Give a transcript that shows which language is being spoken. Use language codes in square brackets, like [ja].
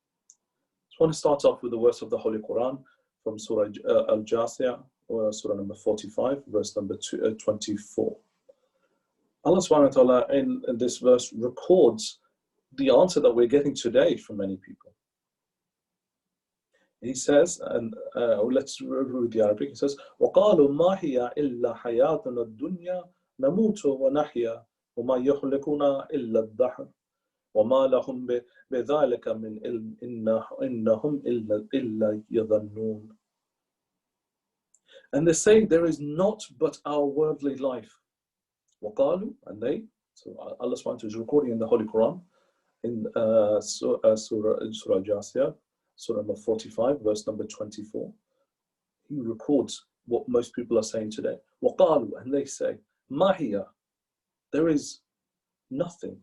[en] I want to start off with the verse of the Holy Quran from Surah Al-Jasiyah, Surah number 45, verse number 24. Allah subhanahu wa ta'ala in this verse records the answer that we're getting today from many people. He says, and let's read the Arabic, he says, [ar] وَقَالُوا مَا هِيَ إِلَّا حَيَاتُنَا الدُّنْيَا نَمُوتُ وَنَحْيَا وَمَا يَخْلِقُنَا إِلَّا الدَّهْرُ وَمَا لَهُمْ بِذَلِكَ مِنْ عِلْمٍ إِنَّهُمْ إِلَّا يَظَنُّونَ. [en] And they say there is not but our worldly life. [ar] وَقَالُوا, [en] and they, so Allah subhanahu wa ta'ala is recording in the Holy Quran, in Surah Al-Jasiyah, Surah number 45, verse number 24. He records what most people are saying today. [ar] وَقَالُوا, [en] and they say, [ar] مَا هِيَ, [en] there is nothing.